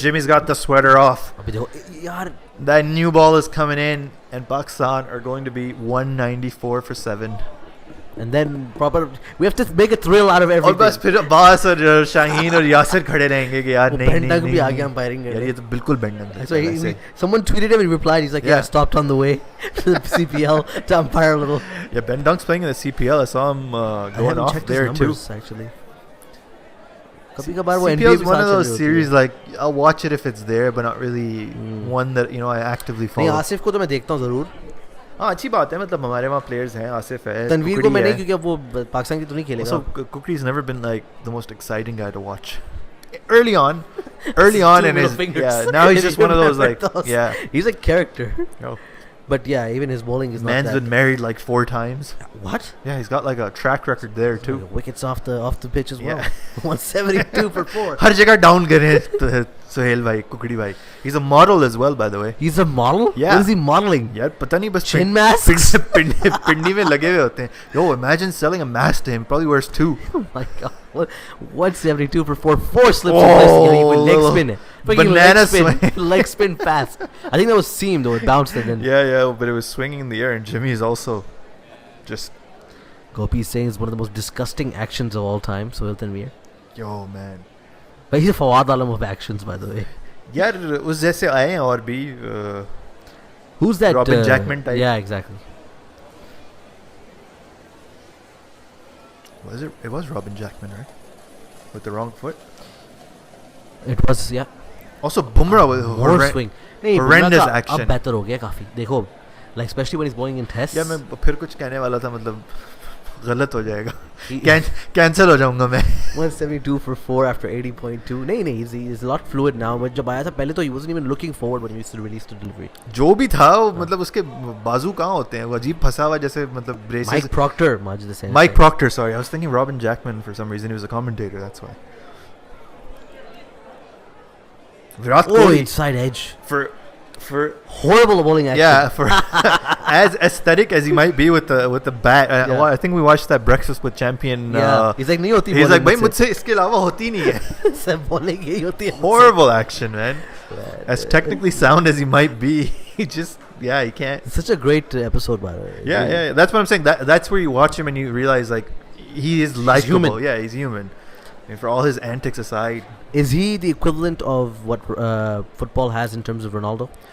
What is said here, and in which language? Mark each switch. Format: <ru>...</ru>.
<en>Jimmy's got the sweater off.</en> <hi>अभी देखो यार.</hi> <en>That new ball is coming in, and Pakistan are going to be 194 for 7. And then proper, we have to make a thrill out of everything.</en> <hi>और बस फिर अब्बास और शाहीन और यासिर खड़े रहेंगे कि यार नहीं नहीं भी आ गया umpiring यार ये तो बिल्कुल बेंडंग है.</hi> <en>So someone tweeted him and replied, he's like, yeah, stopped on the way to the CPL to umpire a little. Yeah, Ben Dunk's playing in the CPL. I saw him going off there too. Actually. CPL is one of those series like I'll watch it if it's there, but not really one that I actively follow.</en> <hi>नहीं आसिफ को तो मैं देखता हूँ ज़रूर. हाँ अच्छी बात है. मतलब हमारे वहाँ players हैं. आसिफ है. तनवीर को मैं नहीं क्योंकि अब वो पाकिस्तान की तो नहीं खेलेगा.</hi> <en>So Kukri's never been like the most exciting guy to watch. Early on in his now he's just one of those like he's a character. No. But yeah, even his bowling is not that. Man's been married like 4 times. What? Yeah, he's got like a track record there too. Wickets off the pitch as well. 172 for 4.</en> <hi>हर जगह down करे सुहेल भाई, कुकड़ी भाई.</hi> <en>He's a model as well, by the way. He's a model? Yeah. What is he modeling?</en> <hi>यार पता नहीं बस</hi> <en>chin masks.</en> <hi>पिंडी में लगे हुए होते हैं.</hi> <en>Yo, imagine selling a mask to him. Probably wears 2. Oh my god. 172 for 4. 4 slips in place. Leg spin. Banana swing. Leg spin fast. I think that was seamed though. It bounced and then. Yeah, but it was swinging in the air, and Jimmy is also just. Gopi is saying it's one of the most disgusting actions of all time. So Hilton Veer. Yo man. But he's a Fawad Alam of actions, by the way.</en> <hi>यार उस जैसे आए हैं और भी.</hi> <en>Who's that? Robin Jackman type. Yeah, exactly. Was it? It was Robin Jackman, right? With the wrong foot. It was, yeah. Also, Bumrah was swing. horrendous action.</en> <hi>अब बेहतर हो गया काफी. देखो,</hi> <en>like especially when he's bowling in tests.</en> <hi>या मैं फिर कुछ कहने वाला था मतलब गलत हो जाएगा. कैंसिल हो जाऊंगा मैं.</hi> <en>172 for 4 after 80.2.</en> <hi>नहीं</hi> <en>he's a lot fluid now. But</en> <hi>जब आया था पहले तो</hi> <en>he wasn't even looking forward when he used to release the delivery.</en> <hi>जो भी था वो मतलब उसके बाजू कहाँ होते हैं. वो अजीब फंसा हुआ जैसे मतलब braces.</hi> <en>Mike Proctor, much the same. Mike Proctor, sorry, I was thinking Robin Jackman for some reason. He was a commentator, that's why. Virat Kohli inside edge. For horrible bowling action. Yeah, for as aesthetic as he might be with the bat. Well, I think we watched that Breakfast with Champion. Yeah, he's like</en> <hi>नहीं होती.</hi> <en>He's like</en> <hi>भाई मुझसे इसके अलावा होती नहीं है. सब bowling यही होती है.</hi> <en>Horrible action, man. As technically sound as he might be, he just he can't. It's such a great episode, by the way. Yeah. That's what I'm saying. That's where you watch him and you realize like he is likable. Human. Yeah, he's human. I mean, for all his antics aside. Is he the equivalent of what football has in terms of Ronaldo?</en>